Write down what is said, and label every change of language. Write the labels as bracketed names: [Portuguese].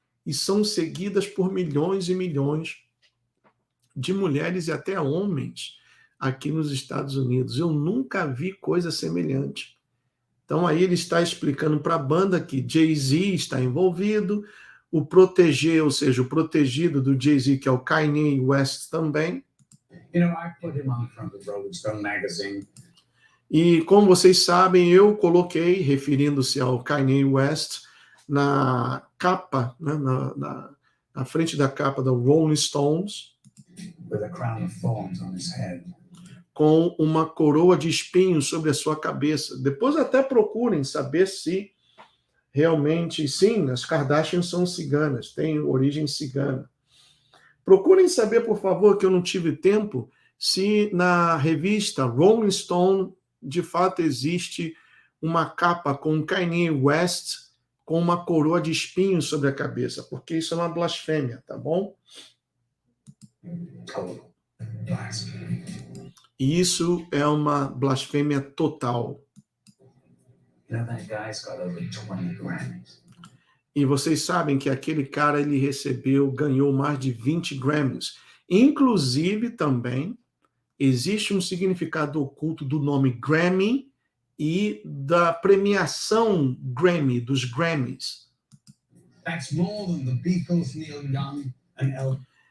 [Portuguese] E são seguidas por milhões e milhões de mulheres e até homens aqui nos Estados Unidos. Eu nunca vi coisa semelhante. Então aí ele está explicando para a banda que Jay-Z está envolvido, o protégé, ou seja, o protegido do Jay-Z, que é o Kanye West também. [English] You know, I put him on front of Rolling Stone magazine. [Portuguese] E como vocês sabem, eu coloquei, referindo-se ao Kanye West, na capa, né, na frente da capa da Rolling Stones, [English] with a crown of thorns on his head. [Portuguese] Com uma coroa de espinhos sobre a sua cabeça. Depois até procurem saber se realmente, sim, as Kardashians são ciganas, têm origem cigana. Procurem saber, por favor, que eu não tive tempo, se na revista Rolling Stone, de fato, existe uma capa com Kanye West com uma coroa de espinhos sobre a cabeça, porque isso é uma blasfêmia, tá bom? E isso é uma blasfêmia total. [English] You know, that guy's got over 20 Grammys. [Portuguese] E vocês sabem que aquele cara ele ganhou mais de 20 Grammys. Inclusive também existe um significado oculto do nome Grammy e da premiação Grammy, dos Grammys. [English] That's more than the Beatles, Neil Young and Elvis.